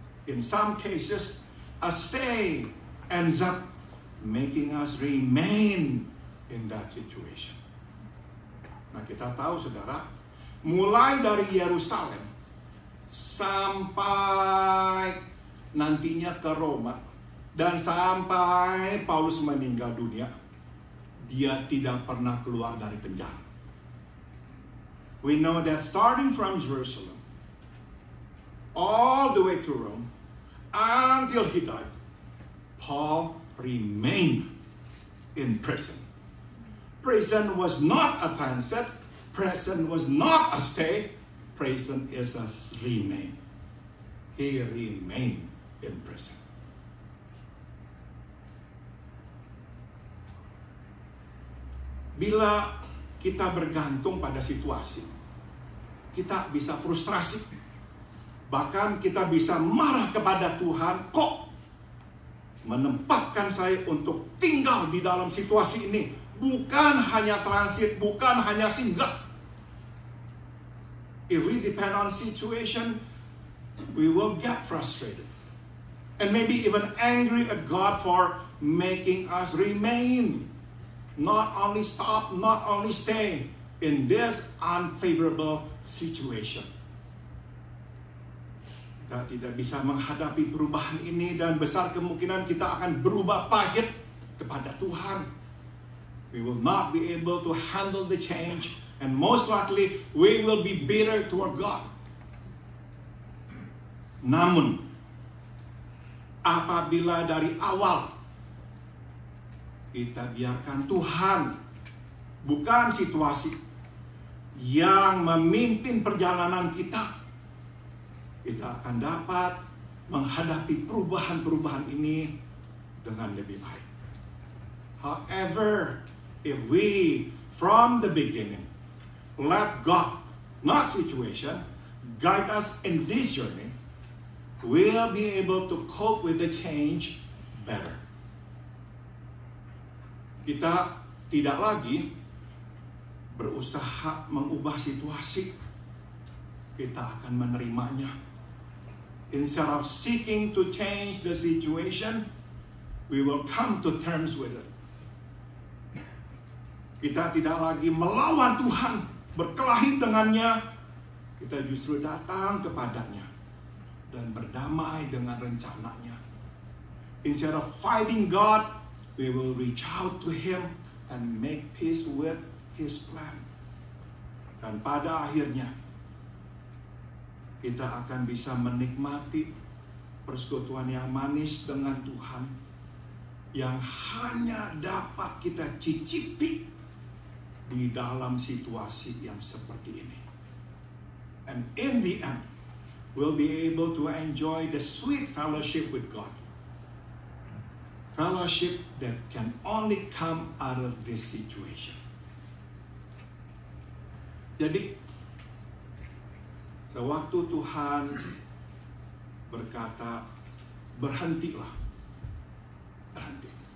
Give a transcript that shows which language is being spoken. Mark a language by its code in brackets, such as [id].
[en] In some cases, a stay ends up making us remain in that situation. [id] Nah, kita tahu saudara, mulai dari Yerusalem sampai nantinya ke Roma dan sampai Paulus meninggal dunia, dia tidak pernah keluar dari penjara. [en] We know that starting from Jerusalem all the way to Rome until he died, Paul remained in prison. Prison was not a transit. Prison was not a stay. Prison is a remain. He remained in prison. [id] Bila kita bergantung pada situasi, kita bisa frustrasi. Bahkan kita bisa marah kepada Tuhan, kok menempatkan saya untuk tinggal di dalam situasi ini? Bukan hanya transit, bukan hanya singgah. [en] If we depend on situation, we will get frustrated. And maybe even angry at God for making us remain. Not only stop, not only stay in this unfavorable situation. [id] Kita tidak bisa menghadapi perubahan ini dan besar kemungkinan kita akan berubah pahit kepada Tuhan. [en] We will not be able to handle the change, and most likely we will be bitter toward God. [id] Namun, apabila dari awal kita biarkan Tuhan, bukan situasi, yang memimpin perjalanan kita, kita akan dapat menghadapi perubahan-perubahan ini dengan lebih baik. [en] However, if we, from the beginning, let God, not situation, guide us in this journey, we'll be able to cope with the change better. [id] Kita tidak lagi berusaha mengubah situasi, kita akan menerimanya. [en] Instead of seeking to change the situation, we will come to terms with it. [id] Kita tidak lagi melawan Tuhan, berkelahi dengannya. Kita justru datang kepadanya dan berdamai dengan rencananya. [en] Instead of fighting God, we will reach out to Him and make peace with His plan. [id] Dan pada akhirnya, kita akan bisa menikmati persekutuan yang manis dengan Tuhan, yang hanya dapat kita cicipi di dalam situasi yang seperti ini. [en] And in the end, we'll be able to enjoy the sweet fellowship with God. Fellowship that can only come out of this situation. [id] Jadi, sewaktu Tuhan berkata, berhentilah. Berhenti.